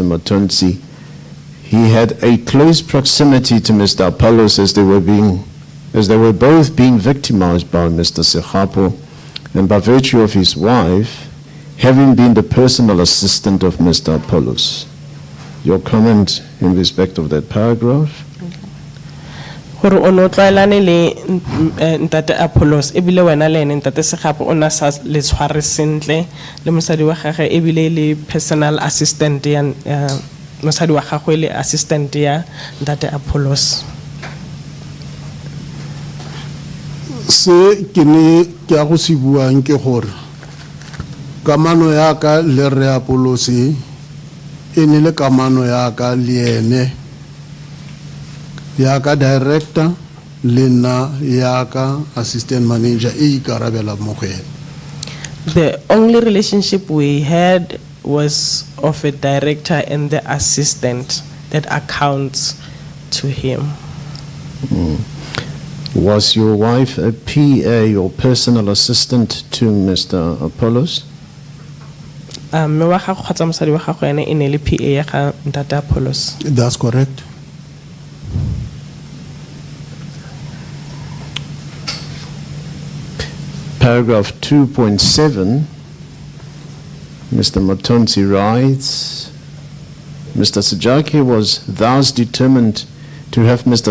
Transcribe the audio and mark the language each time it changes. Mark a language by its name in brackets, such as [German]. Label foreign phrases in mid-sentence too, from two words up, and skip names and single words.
[English] Matonsi, he had a close proximity to Mr. Apollos as they were both being victimized by Mr. Segapo, and by virtue of his wife having been the personal assistant of Mr. Apollos. Your comment in respect of that paragraph? [Tswana] Gore o no tlwaelane le ntate Apollos ebile wena le ene ntate Segapo o na sa le tshware sentle le mosadi wa gagwe ebile le [English] personal assistant [Tswana] ya mosadi wa gagwe le assistant ya ntate Apollos. Se ke ne ke a go se buang ke gore kamano ya ka le Re Apollos e ne le kamano ya ka le ene ya ka director le nna ya ka [English] assistant manager [Tswana] e ikarabela mo go ene. [English] The only relationship we had was of a director and the assistant that accounts to him. Was your wife a PA or personal assistant to Mr. Apollos? [Tswana] Me wa gagwe kgotsa mosadi wa gagwe ene e ne le PA ya ga ntate Apollos. [English] That's correct. Paragraph 2.7, Mr. Matonsi writes, Mr. 𝐬𝐲𝐿 was thus determined to have Mr.